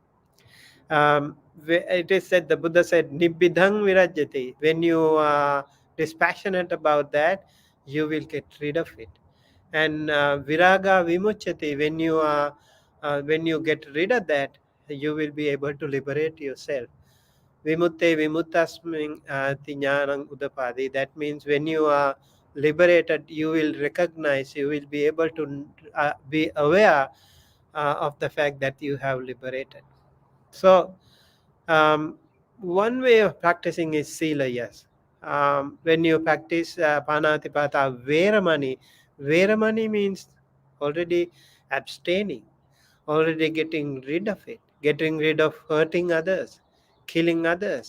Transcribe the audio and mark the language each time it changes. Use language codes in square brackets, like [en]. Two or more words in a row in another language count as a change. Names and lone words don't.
[en] It is said, the Buddha said, [pi] Nibbidhang virajyati. [en] When you are dispassionate about that, you will get rid of it. And [pi] viraga vimuchyati. [en] When you get rid of that, you will be able to liberate yourself. [pi] Vimutte vimutasming tinyanang udapadi. [en] That means when you are liberated, you will recognize, you will be able to be aware of the fact that you have liberated. So, um, one way of practicing is Sila, yes. When you practice [pi] Panatipata, Veramani [en] means already abstaining, already getting rid of it, getting rid of hurting others, killing others.